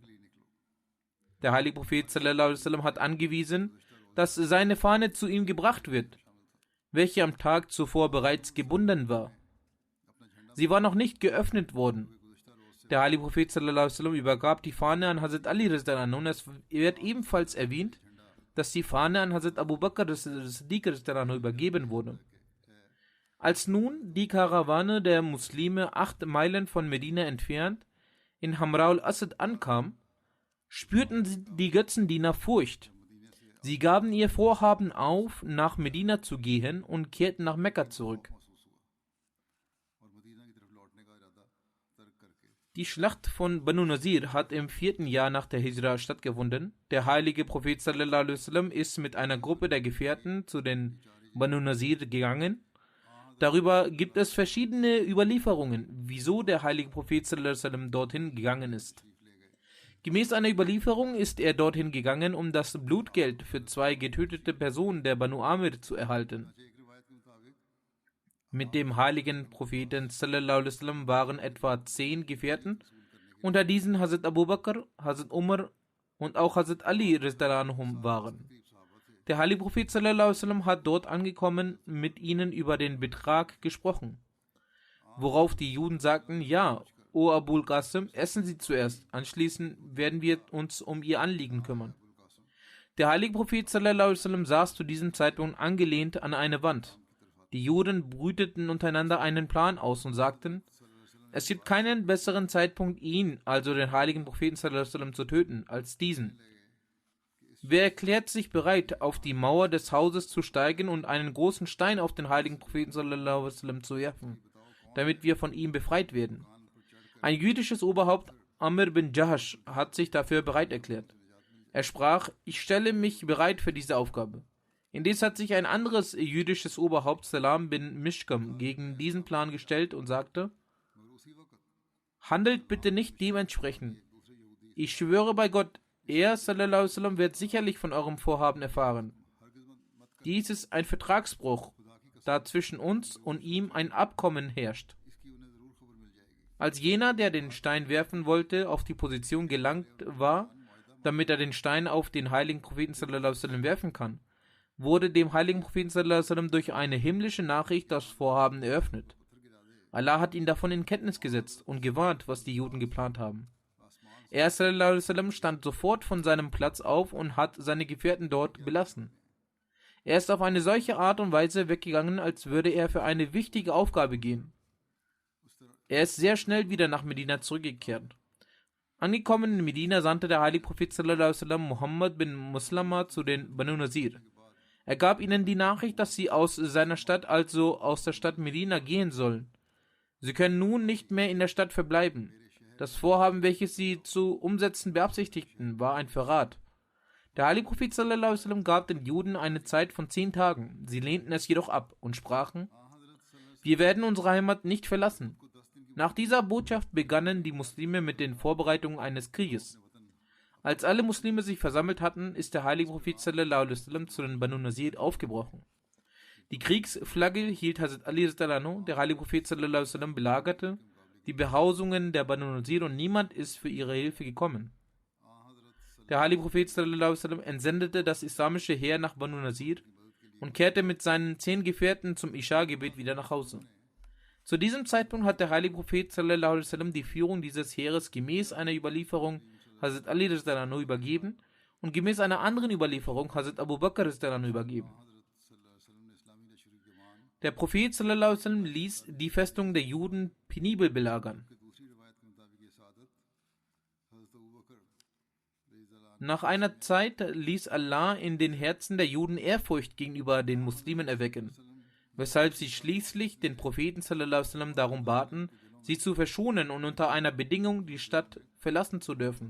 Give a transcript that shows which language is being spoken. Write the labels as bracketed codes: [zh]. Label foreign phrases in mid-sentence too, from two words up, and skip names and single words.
[de] Der heilige Prophet s.a.w. hat angewiesen, dass seine Fahne zu ihm gebracht wird, welche am Tag zuvor bereits gebunden war. Sie war noch nicht geöffnet worden. Der heilige Prophet s.a.w. übergab die Fahne an Hazrat Ali r.a. und es wird ebenfalls erwähnt, dass die Fahne an Hazrat Abu Bakr as-Siddiq r.a. übergeben wurde. Als nun die Karawane der Muslime 8 Meilen von Medina entfernt in Hamra al-Asad ankam, spürten die Götzendiener Furcht. Sie gaben ihr Vorhaben auf, nach Medina zu gehen und kehrten nach Mekka zurück. Die Schlacht von Banu Nazir hat im 4. Jahr nach der Hijra stattgefunden. Der heilige Prophet [ar] صلى الله عليه وسلم [de] ist mit einer Gruppe der Gefährten zu den Banu Nazir gegangen. Darüber gibt es verschiedene Überlieferungen, wieso der heilige Prophet [ar] صلى الله عليه وسلم [de] dorthin gegangen ist. Gemäß einer Überlieferung ist er dorthin gegangen, um das Blutgeld für 2 getötete Personen der Banu Amir zu erhalten. Mit dem heiligen Propheten [ar] صلى الله عليه وسلم [de] waren etwa 10 Gefährten, unter diesen Hazrat Abu Bakr, Hazrat Umar und auch Hazrat Ali [ar] رضي الله عنهم [de] waren. Der heilige Prophet [ar] صلى الله عليه وسلم [de] hat dort angekommen mit ihnen über den Betrag gesprochen, worauf die Juden sagten: Ja, O Abul Qasim, essen Sie zuerst, anschließend werden wir uns um Ihr Anliegen kümmern. Der heilige Prophet [ar] صلى الله عليه وسلم [de] saß zu diesem Zeitpunkt angelehnt an eine Wand. Die Juden brüteten untereinander einen Plan aus und sagten: Es gibt keinen besseren Zeitpunkt, ihn, also den heiligen Propheten [ar] صلى الله عليه وسلم, [de] zu töten, als diesen. Wer erklärt sich bereit, auf die Mauer des Hauses zu steigen und einen großen Stein auf den heiligen Propheten [ar] صلى الله عليه وسلم [de] zu werfen, damit wir von ihm befreit werden? Ein jüdisches Oberhaupt, Amr bin Jahash, hat sich dafür bereit erklärt. Er sprach: Ich stelle mich bereit für diese Aufgabe. Indes hat sich ein anderes jüdisches Oberhaupt, Salam bin Mishkam, gegen diesen Plan gestellt und sagte: Handelt bitte nicht dementsprechend. Ich schwöre bei Gott, er [ar] صلى الله عليه وسلم [de] wird sicherlich von eurem Vorhaben erfahren. Dies ist ein Vertragsbruch, da zwischen uns und ihm ein Abkommen herrscht. Als jener, der den Stein werfen wollte, auf die Position gelangt war, damit er den Stein auf den heiligen Propheten [ar] صلى الله عليه وسلم [de] werfen kann, wurde dem heiligen Propheten [ar] صلى الله عليه وسلم [de] durch eine himmlische Nachricht das Vorhaben eröffnet. Allah hat ihn davon in Kenntnis gesetzt und gewarnt, was die Juden geplant haben. Er [ar] صلى الله عليه وسلم [de] stand sofort von seinem Platz auf und hat seine Gefährten dort belassen. Er ist auf eine solche Art und Weise weggegangen, als würde er für eine wichtige Aufgabe gehen. Er ist sehr schnell wieder nach Medina zurückgekehrt. Angekommen in Medina sandte der heilige Prophet [ar] صلى الله عليه وسلم [de] Muhammad bin Muslama zu den Banu Nazir. Er gab ihnen die Nachricht, dass sie aus seiner Stadt, also aus der Stadt Medina, gehen sollen. Sie können nun nicht mehr in der Stadt verbleiben. Das Vorhaben, welches sie zu umsetzen beabsichtigten, war ein Verrat. Der heilige Prophet [ar] صلى الله عليه وسلم [de] gab den Juden eine Zeit von 10 Tagen. Sie lehnten es jedoch ab und sprachen: Wir werden unsere Heimat nicht verlassen. Nach dieser Botschaft begannen die Muslime mit den Vorbereitungen eines Krieges. Als alle Muslime sich versammelt hatten, ist der heilige Prophet [ar] صلى الله عليه وسلم [de] zu den Banu Nazir aufgebrochen. Die Kriegsflagge hielt Hazrat Ali [ar] رضي الله عنه, [de] der heilige Prophet [ar] صلى الله عليه وسلم [de] belagerte die Behausungen der Banu Nazir und niemand ist für ihre Hilfe gekommen. Der heilige Prophet [ar] صلى الله عليه وسلم [de] entsendete das islamische Heer nach Banu Nazir und kehrte mit seinen 10 Gefährten zum Isha-Gebet wieder nach Hause. Zu diesem Zeitpunkt hat der heilige Prophet [ar] صلى الله عليه وسلم [de] die Führung dieses Heeres gemäß einer Überlieferung Hazrat Ali [ar] رضي الله عنه [de] übergeben und gemäß einer anderen Überlieferung Hazrat Abu Bakr [ar] رضي الله عنه [de] übergeben. Der Prophet [ar] صلى الله عليه وسلم [de] ließ die Festung der Juden penibel belagern. Nach einer Zeit ließ Allah in den Herzen der Juden Ehrfurcht gegenüber den Muslimen erwecken, weshalb sie schließlich den Propheten [ar] صلى الله عليه وسلم [de] darum baten, sie zu verschonen und unter einer Bedingung die Stadt verlassen zu dürfen.